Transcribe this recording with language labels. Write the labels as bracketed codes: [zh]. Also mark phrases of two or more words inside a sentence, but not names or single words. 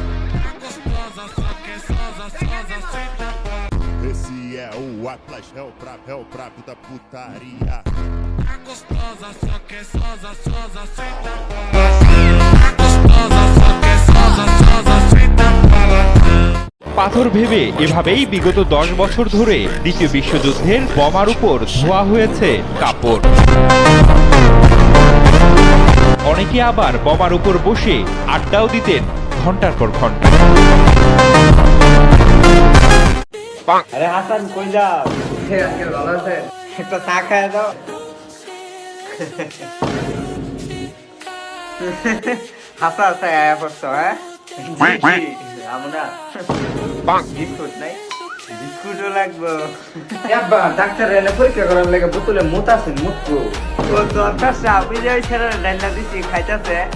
[pt] Esse é o Atlas, é o prato da putaria. Gostosa, só que sosa, aceita. Gostosa, só que sosa, aceita paladão. [bn] পাথর ভেবে এভাবেই বিগত 10 বছর ধরে দ্বিতীয় বিশ্বযুদ্ধের বোমার উপর ধোয়া হয়েছে কাপড়। অনেকে আবার বোমার উপর বসে আড্ডাও দিতেন ঘন্টার পর ঘন্টা। আরে হাসান কই যাও আজকে ভালো আছে একটা চা খায় দাও হাসা হাসা আয়া পড়ছো হ্যাঁ আমরা বিস্কুট নাই বিস্কুটও লাগবো ডাক্তার এনে পরীক্ষা করার লেগে বোতলে মুত আছে মুতবো ও দরকার আমি যে ওই ছেড়ে ডাইলা দিছি খাইতেছে